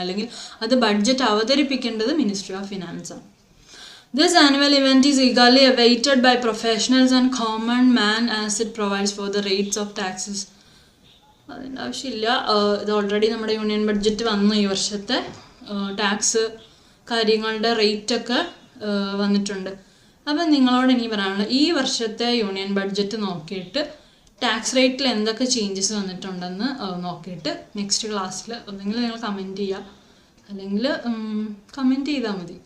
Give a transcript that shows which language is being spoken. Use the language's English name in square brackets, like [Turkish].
[Malayalam] അല്ലെങ്കിൽ അത് budget അവതരിപ്പിക്കേണ്ടത് ministry of finance ആണ്. [English] This annual event is eagerly awaited by professionals and common man as it provides for the rates of taxes. [Malayalam] അതിൻ്റെ ആവശ്യമില്ല, ഇത് already നമ്മുടെ union budget വന്നു. ഈ വർഷത്തെ ടാക്സ് കാര്യങ്ങളുടെ റേറ്റൊക്കെ വന്നിട്ടുണ്ട്. അപ്പം നിങ്ങളോട് എനിക്ക് പറയാനുള്ളത്, ഈ വർഷത്തെ യൂണിയൻ ബഡ്ജറ്റ് നോക്കിയിട്ട് ടാക്സ് റേറ്റിൽ എന്തൊക്കെ ചേഞ്ചസ് വന്നിട്ടുണ്ടെന്ന് നോക്കിയിട്ട് നെക്സ്റ്റ് ക്ലാസ്സിൽ ഒന്നെങ്കിൽ നിങ്ങൾ കമൻറ്റ് ചെയ്യുക, അല്ലെങ്കിൽ കമൻറ്റ് ചെയ്താൽ മതി.